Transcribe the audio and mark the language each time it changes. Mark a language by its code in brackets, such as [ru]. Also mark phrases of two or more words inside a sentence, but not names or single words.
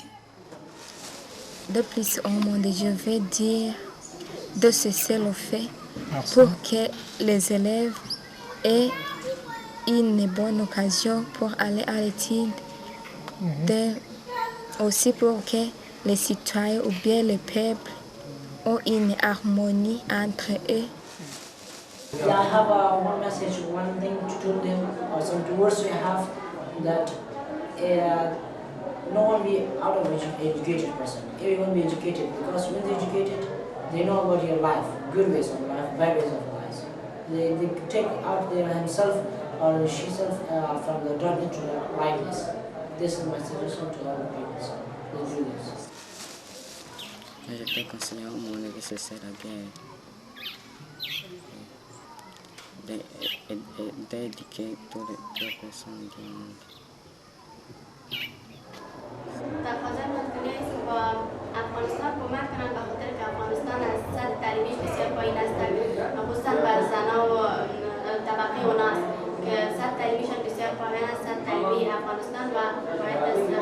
[fr] De plus au monde, je vais dire de cesser le fait pour que les élèves aient une bonne occasion pour aller à l'étude, aussi pour que les citoyens ou bien le peuple ont une harmonie entre eux. [en] Yeah, I have one message, one thing to tell them, or some words to have that no one be out of educated person. Everyone be educated because when they're educated, they know about your life, good ways of life, bad ways of life. They take out their himself or sheself from the dark into the lightness. this is my suggestion to all the parents. Let's do this. [fr] Je peux conseiller au monde nécessaire à guerre d'éduquer toutes les personnes du monde. [fa] تقاضا مدنی است با افغانستان کمک کنند به خاطر که افغانستان از سطح تعلیمیش بسیار پایین است خصوصا بر زنها و طبقه اوناست که سطح تعلیمیشان بسیار پایین است سطح تعلیمی افغانستان و باید